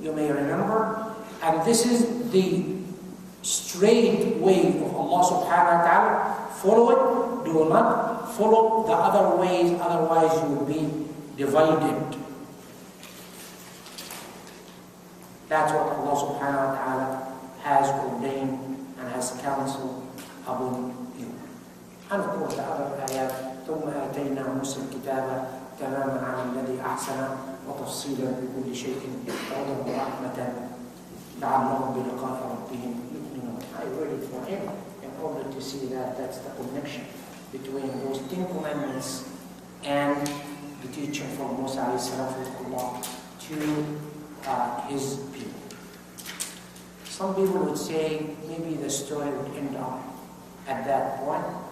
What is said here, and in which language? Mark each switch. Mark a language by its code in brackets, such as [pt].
[en] You may remember. And this is the straight way of Allah subhanahu wa ta'ala. Follow it. Do not follow the other ways, otherwise you will be divided. That's what Allah subhanahu wa ta'ala has ordained and has counseled upon you. And of course the other ayat, [ar] ثم آتينا موسى الكتاب تماما على الذي أحسن وتفصيلا لكل شيء وهدى ورحمة لعلهم بلقاء ربهم يؤمنون. [en] I read it for him in order to see that that's the connection between those 10 commandments and the teaching from Musa alayhi salam from Allah to his people. Some people would say maybe the story would end up at that point.